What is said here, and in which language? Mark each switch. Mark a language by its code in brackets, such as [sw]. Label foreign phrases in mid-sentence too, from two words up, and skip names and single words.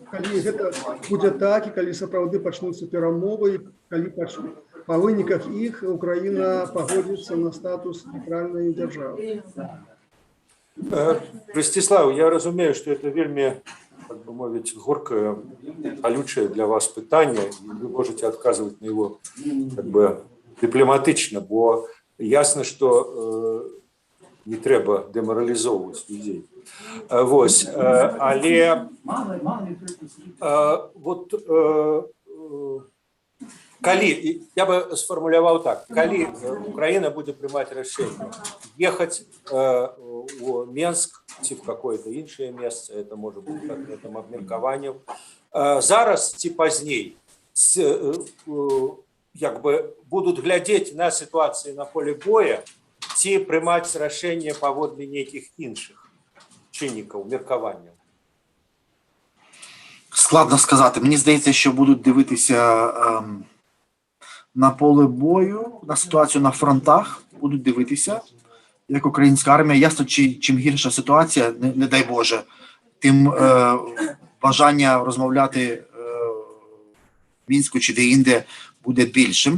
[be] Калі гэта будзе так, і калі сапраўды пачнуцца перамовы, калі па выніках іх Украіна пагодзіцца на статус нейтральнай дзяржавы. [ru] Ростислав, [be] я разумею, [ru] что это вельмі, [be] так бы мовіць, [ru] горкое, колючее для вас пытанне, и вы можете отказывать на его как бы дипломатично, бо ясно, что [be] не трэба [ru] деморализовывать людей. [be] Вось, але вот калі, я бы сформуляваў так, калі Украина будет прымаць рашэнне ехать в Менск ці в какое-то іншае месца, [ru] это может быть этим абмеркаваннем, [be] зараз ці пазней як бы будут глядзець на ситуацию [ru] на поле боя [be] ці прымаць рашэнне паводле нейкіх іншых чыннікаў, меркаванняў. [uk] Складно сказати. Мені здається, що будуть дивитися на поле бою, на ситуацію на фронтах, будуть дивитися, як українська армія. Ясно, чим гірша ситуація, не дай Боже, тим бажання розмовляти в Мінську чи де-інде буде більшим.